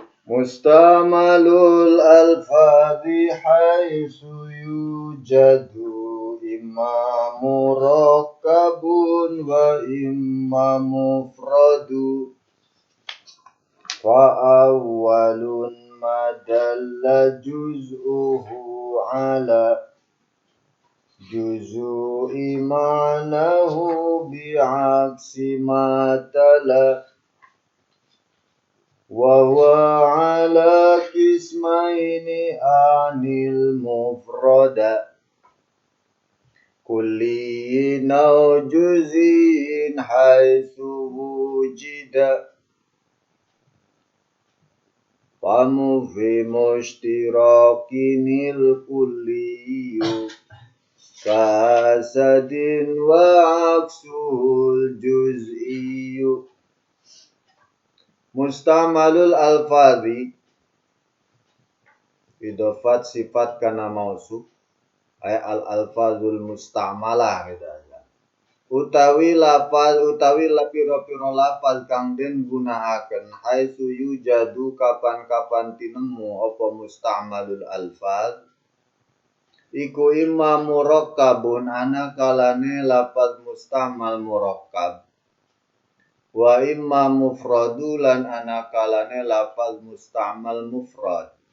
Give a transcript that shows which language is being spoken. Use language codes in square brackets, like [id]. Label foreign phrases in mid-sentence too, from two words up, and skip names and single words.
[ar] مستعمل الألفاظ حيث يوجد إما مركب وإما مفرد فأول ما دل جزؤه على جزء معناه بعكس ما تلا وهو على قسمين أعني المفردا كلي أو جزئي حيث وجدا فمفهم اشتراك الكلي كأسد وعكس الجزئي. مستعمل الألفاظ إضافة صفة كان موصوف أي الألفاظ المستعملة [id] gitu aja. [jv] Utawi pira-pira lafaz kang den gunakaken [ar] حيث يوجد [jv] kapan-kapan tinemu apa [ar] مستعمل الألفاظ [jv] iku [ar] إما مركب [jv] ana kalane lafaz mustamal murakkab [ar] وإما مفرد [jv] lan ana kalane lafaz mustamal mufrad.